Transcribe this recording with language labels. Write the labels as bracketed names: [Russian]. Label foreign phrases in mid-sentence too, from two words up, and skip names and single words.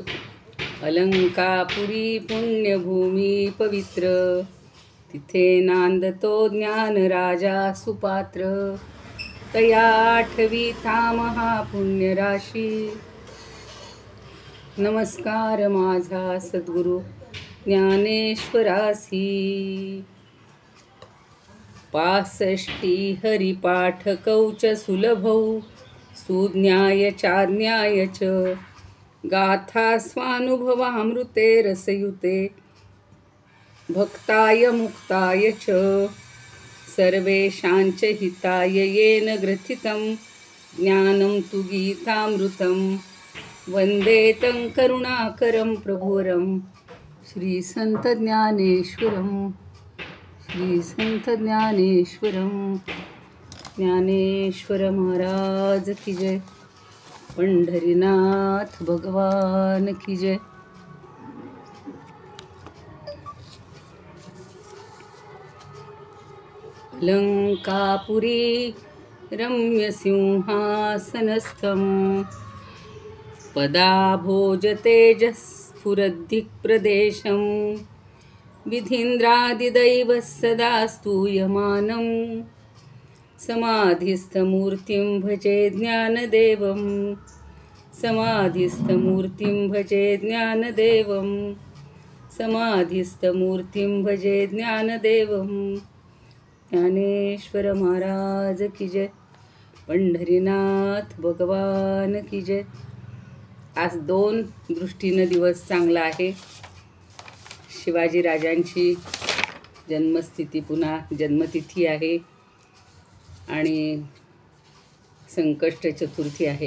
[Marathi] अलंकापुरी पुण्यभूमी पवित्र, तिथे नांदतो ज्ञान राजा सुपात्र. तया आठवीता महापुण्यराशी, नमस्कार माझा सद्गुरु ज्ञानेश्वरासी. [Sanskrit] 65 हरिपाठ कौच सुलभौ, सुज्ञाय चाज्ञाय च. गाथा स्वानुभवामृते रसयुते, भक्ताय मुक्ताय च. सर्वेषांच हिताय येन ग्रथितं, ज्ञानं तु गीतामृतं. वंदे तं करुणाकरं प्रभुवरं, श्री संत ज्ञानेश्वरं. श्री संत ज्ञानेश्वरं. [Hindi] ज्ञानेश्वर महाराज की जय. पंढरीनाथ भगवान की जय. [Sanskrit] अलंकापुरी रम्य सिंहासनस्थं, पदाभोज तेजस्फुरद्दिक्प्रदेशं. विधीन्द्रादिदैवः सदा स्तूयमानं, समाधिस्थमूर्तिं भजे ज्ञानदेवं. समाधिस्थमूर्तिं भजे ज्ञानदेवं. समाधिस्थमूर्तिं भजे ज्ञानदेवं. [Hindi] ज्ञानेश्वर महाराज की जय. पंढरीनाथ भगवान की जय. [Marathi] आज 2 दृष्टीनं दिवस चांगला आहे. शिवाजी राजांची जन्मस्थिती पुन्हा जन्मतिथी आहे आणि संकष्ट चतुर्थी आहे.